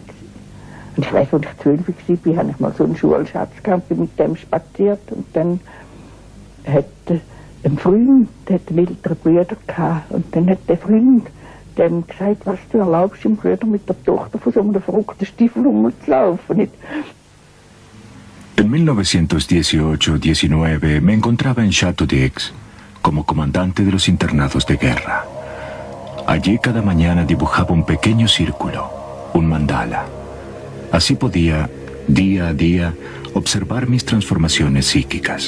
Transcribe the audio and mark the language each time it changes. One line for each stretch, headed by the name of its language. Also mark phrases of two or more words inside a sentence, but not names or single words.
German: Und ich weiss, als ich 12 war, habe ich mal so einen Schulschatz gehabt, bin mit dem spaziert. Und dann hat ein Freund, der hat einen älteren Bruder gehabt. Und dann hat der Freund dem gesagt, was du erlaubst dem Bruder mit der Tochter von so einem verrückten Stiefel rumzulaufen.
Spanish: En 1918-19 me encontraba en Château d'Aix como comandante de los internados de guerra. Allí cada mañana dibujaba un pequeño círculo, un mandala. Así podía, día a día, observar mis transformaciones psíquicas.